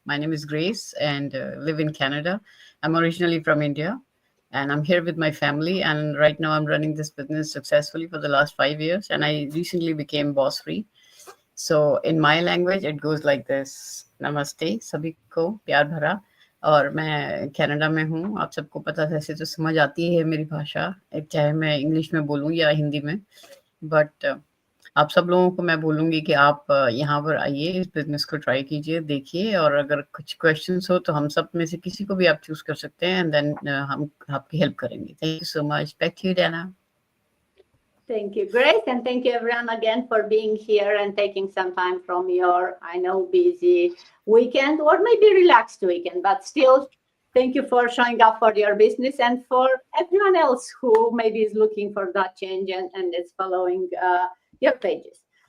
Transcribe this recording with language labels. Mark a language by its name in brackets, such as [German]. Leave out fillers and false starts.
[English] My name is Grace and live in Canada. I'm originally from India and I'm here with my family. And right now I'm running this business successfully for the last 5 years. And I recently became boss free. So in my language, it goes like this. [Hindi] Namaste, sabhi ko pyar bhara. और मैं Canada में हूँ. आप सबको पता है, ऐसे तो समझ आती है मेरी भाषा, चाहे मैं इंग्लिश में बोलूँ या हिंदी में. बट आप सब लोगों को मैं बोलूँगी कि आप यहाँ पर आइए, इस बिज़नेस को ट्राई कीजिए, देखिए, और अगर कुछ क्वेश्चंस हो तो हम सब में से किसी को भी आप चूज़ कर सकते हैं एंड देन हम आपकी हेल्प करेंगे. [English] Thank you so much. Back to you, Dana. Thank you, Grace, and thank you everyone again for being here and taking some time from your, I know, busy weekend or maybe relaxed weekend, but still, thank you for showing up for your business and for everyone else who maybe is looking for that change and is following your pages.